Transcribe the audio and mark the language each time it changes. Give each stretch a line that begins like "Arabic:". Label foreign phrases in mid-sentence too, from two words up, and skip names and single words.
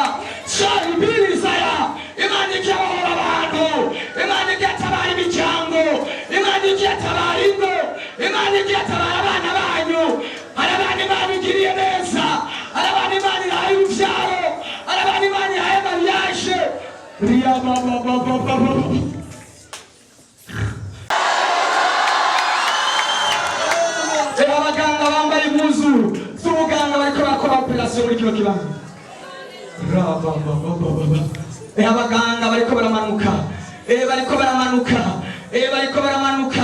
Rundi: Shari birizaya, Imana ikirabohora abantu, Imana igiye imiryango, Imana igiye ingo, Imana igiye abana banyu. Hari abana Imana igiriye neza, hari abana Imana ihaye urubyaro, hari abana Imana ihaye mariage. Abaganga bambaye impuzu z'ubuganga bariko bakora operasiyo muri kino kibanza. Abaganga bariko baramanuka, bariko baramanuka.